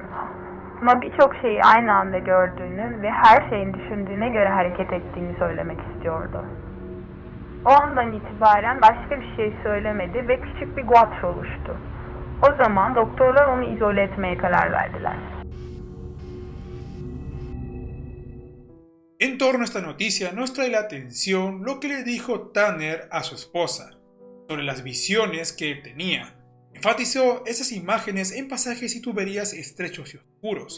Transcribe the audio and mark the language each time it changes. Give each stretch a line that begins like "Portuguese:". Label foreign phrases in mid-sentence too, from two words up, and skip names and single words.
Turkish: Ama birçok şeyi aynı anda gördüğünü ve her şeyin düşündüğüne göre hareket ettiğini söylemek istiyordu. O andan itibaren başka bir şey söylemedi ve küçük bir guatr oluştu. O zaman doktorlar onu izole etmeye karar verdiler.
Spanish: En torno a esta noticia nos trae la atención lo que le dijo Tanner a su esposa sobre las visiones que él tenía. Enfatizó esas imágenes en pasajes y tuberías estrechos y oscuros.